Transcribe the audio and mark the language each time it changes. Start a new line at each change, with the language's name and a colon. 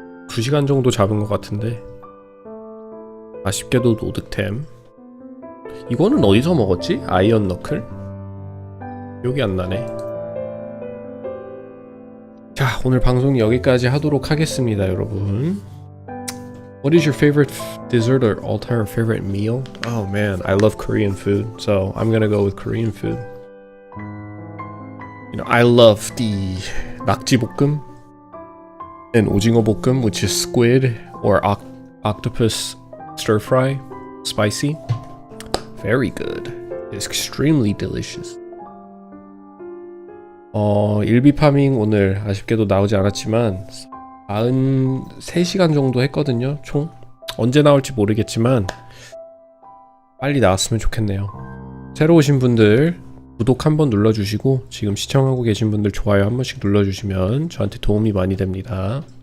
Korean: 2시간 정도 잡은 것 같은데 아쉽게도 노드템. 이거는 어디서 먹었지? 아이언 너클? 기억이 안 나네. 자, 오늘 방송 여기까지 하도록 하겠습니다, 여러분.
English: What is your favorite dessert or all-time favorite meal? Oh man, I love Korean food, so I'm gonna go with Korean food. You know, I love the 낙지볶음 and 오징어 볶음, which is squid or octopus stir fry, spicy. Very good. It's extremely delicious.
Korean: 일비 파밍 오늘 아쉽게도 나오지 않았지만 93시간 정도 했거든요, 총. 언제 나올지 모르겠지만 빨리 나왔으면 좋겠네요. 새로 오신 분들 구독 한번 눌러주시고 지금 시청하고 계신 분들 좋아요 한 번씩 눌러주시면 저한테 도움이 많이 됩니다.